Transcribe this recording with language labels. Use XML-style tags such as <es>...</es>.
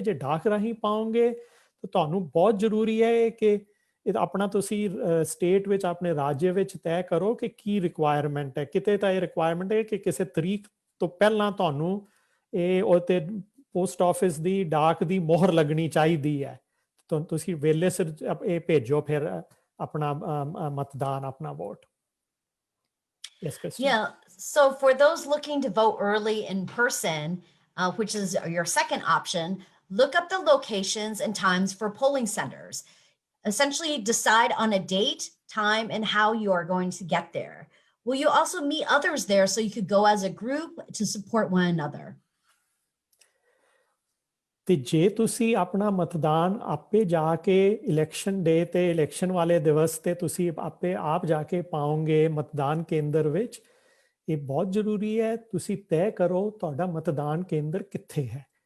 <pa>ਜੇ ਡਾਕ ਰਾਹੀਂ ਪਾਓਗੇ ਤਾਂ ਤੁਹਾਨੂੰ ਬਹੁਤ ਜ਼ਰੂਰੀ ਹੈ ਕਿ ਇਹ ਆਪਣਾ ਤੁਸੀਂ ਸਟੇਟ ਵਿੱਚ, ਆਪਣੇ ਰਾਜ ਵਿੱਚ ਤੈਅ ਕਰੋ ਕਿ ਕੀ ਰਿਕੁਆਇਰਮੈਂਟ ਹੈ। ਕਿਤੇ ਤਾਂ ਇਹ ਰਿਕੁਆਇਰਮੈਂਟ ਹੈ ਕਿ ਕਿਸੇ ਤਰੀਕ ਤੋਂ ਪਹਿਲਾਂ ਤੁਹਾਨੂੰ ਇਹ ਉਹਤੇ ਪੋਸਟ ਆਫਿਸ ਦੀ ਡਾਕ ਦੀ ਮੋਹਰ ਲੱਗਣੀ ਚਾਹੀਦੀ ਹੈ। ਤੁਸੀਂ ਵੇਲੇ ਸਿਰ ਇਹ ਭੇਜੋ ਫਿਰ ਆਪਣਾ ਮਤਦਾਨ, ਆਪਣਾ vote.</pa> <en>Yes, Kristen. Yeah. So for those looking to vote early in person, which is your second option, look up the locations and times for polling centers. Essentially decide on a date, time, and how you are going to get there. Will you also meet others there so you could go as a group to support one another?</en> <pa>ਤੇ ਜੇ ਤੁਸੀਂ ਆਪਣਾ ਮਤਦਾਨ ਆਪੇ ਜਾ ਕੇ election ਡੇ ਤੇ, election ਵਾਲੇ ਦਿਵਸ ਤੇ ਤੁਸੀਂ ਆਪ ਜਾ ਕੇ ਪਾਓਗੇ ਮਤਦਾਨ ਕੇਂਦਰ ਵਿੱਚ, ਇਹ ਬਹੁਤ ਜ਼ਰੂਰੀ ਹੈ ਤੁਸੀਂ ਤੈਅ ਕਰੋ ਤੁਹਾਡਾ ਮਤਦਾਨ ਕੇਂਦਰ ਕਿੱਥੇ ਹੈ।</pa>